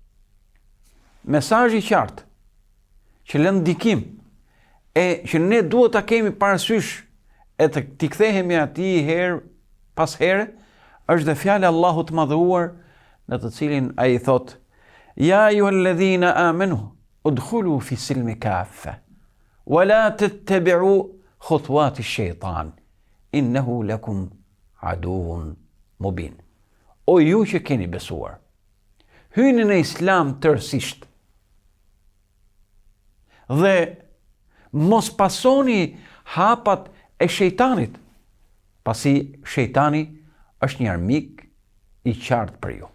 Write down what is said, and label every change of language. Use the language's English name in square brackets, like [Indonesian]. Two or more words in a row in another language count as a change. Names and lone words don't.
[Albanian] mesazh i qartë që lën ndikim e që ne duhet ta kemi parasysh e të kthehemi atij herë pas here, është dhe fjala e Allahut të madhëruar në të cilin ai thot: [Arabic] يا أيها الذين آمنوا ادخلوا في السلم كافة ولا تتبعوا خطوات الشيطان إنه لكم عدو مبين. [Albanian] O ju që keni besuar, hyni në Islam tërësisht dhe mos pasoni hapat e shejtanit, pasi shejtani është një armik i qartë për ju.